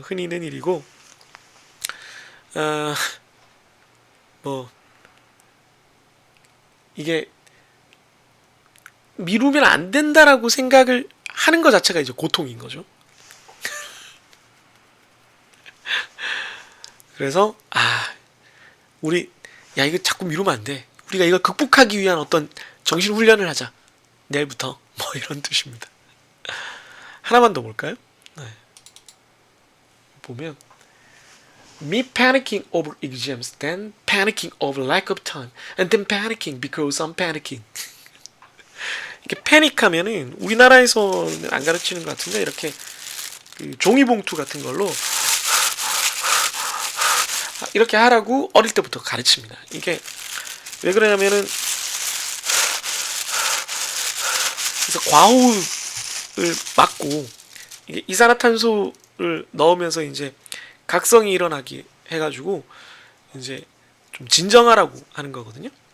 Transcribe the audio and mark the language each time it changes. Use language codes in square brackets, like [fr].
[ko] 흔히 있는 일이고 뭐 이게 미루면 안 된다라고 생각을 하는 것 자체가 이제 고통인 거죠. 그래서 우리 이거 자꾸 미루면 안 돼. 우리가 이걸 극복하기 위한 어떤 정신 훈련을 하자. 내일부터 뭐 이런 뜻입니다. 하나만 더 볼까요? 네. 보면 [en] me panicking over exams, then panicking over lack of time, and then panicking because I'm panicking. [ko] 이렇게 패닉하면은 우리나라에서는 안 가르치는 것 같은데 이렇게 종이봉투 같은 걸로 이렇게 하라고 어릴 때부터 가르칩니다. 이게 왜 그러냐면은 그래서 과호흡을 막고 이게 이산화탄소를 넣으면서 이제 각성이 일어나게 해가지고 이제 좀 진정하라고 하는 거거든요.